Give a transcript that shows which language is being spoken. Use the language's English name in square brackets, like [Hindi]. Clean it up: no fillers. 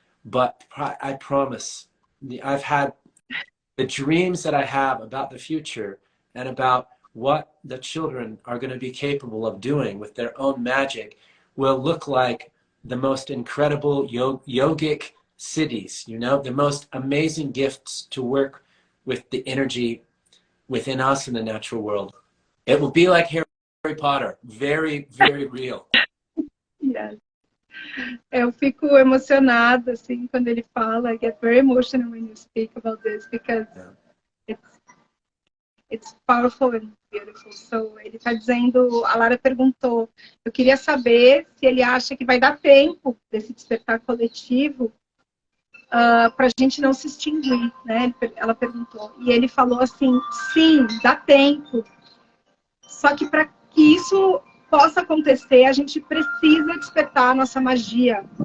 [English] But I promise, I've had the dreams that I have about the future and about what the children are going to be capable of doing with their own magic will look like the most incredible yogic cities, you know, the most amazing gifts to work with the energy within us in the natural world. It will be like Harry Potter, very, very real. Yes. [Portuguese] Eu fico emocionada assim quando ele fala. [English] I get very emotional when you speak about this because it's powerful and beautiful. [Portuguese] So ele está dizendo, a Lara perguntou, eu queria saber se ele acha que vai dar tempo desse despertar coletivo para a gente não se extinguir, né? Ela perguntou. E ele falou assim, sim, dá tempo. Só que para que isso possa acontecer, a gente precisa despertar a nossa magia.